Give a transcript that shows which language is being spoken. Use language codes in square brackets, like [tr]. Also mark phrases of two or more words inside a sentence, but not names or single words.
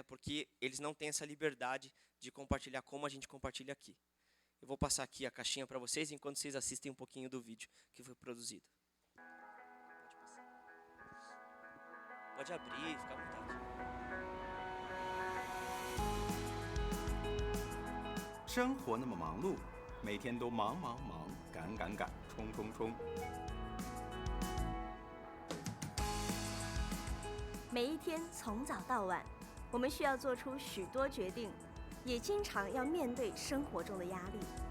[pt] Porque eles não têm essa liberdade de compartilhar como a gente compartilha aqui. Eu vou passar aqui a caixinha para vocês enquanto vocês assistem um pouquinho do vídeo que foi produzido. Pode abrir, fica à vontade. [zh] 生活那么忙碌，每天都忙忙忙，赶赶赶，冲冲冲。每一天从早到晚，我们需要做出许多决定，也经常要面对生活中的压力。